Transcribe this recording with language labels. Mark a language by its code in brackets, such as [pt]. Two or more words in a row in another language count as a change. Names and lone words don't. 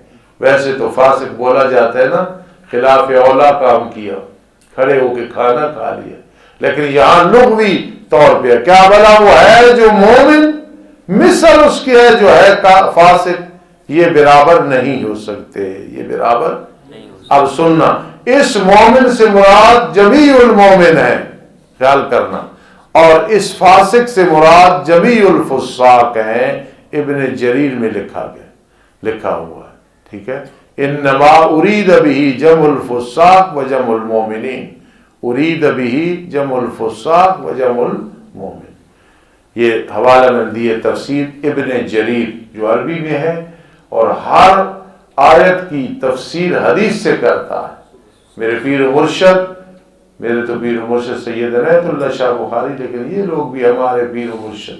[ur] ویسے تو فاسق بولا جاتا ہے نا، خلاف اولا کام کیا، کھڑے ہو کے کھانا کھا لیا، لیکن یہاں لغوی طور پہ کیا بلا وہ ہے جو مومن مثل اس کے ہے جو ہے فاسق، یہ برابر نہیں ہو سکتے، یہ برابر نہیں ہو سکتے۔ اب سننا، اس مومن سے مراد [ar] جمیع المومن [ur] ہے، خیال کرنا، اور اس فاسق سے مراد [ar] جمیع الفساق [ur] ہیں، ابن جریر میں لکھا ہوا ہے، ٹھیک ہے۔ [ar] انما ارید به جمع الفساق و جمع المومنین، ارید به جمع الفساق و جمع المومن، [ur] یہ حوالہ میں دی تفسیر ابن جریر جو عربی میں ہے، اور ہر آیت کی تفسیر حدیث سے کرتا ہے۔ میرے پیر و مرشد، میرے تو پیر و مرشد سید عنایت اللہ شاہ بخاری، لیکن یہ لوگ بھی ہمارے پیر و مرشد۔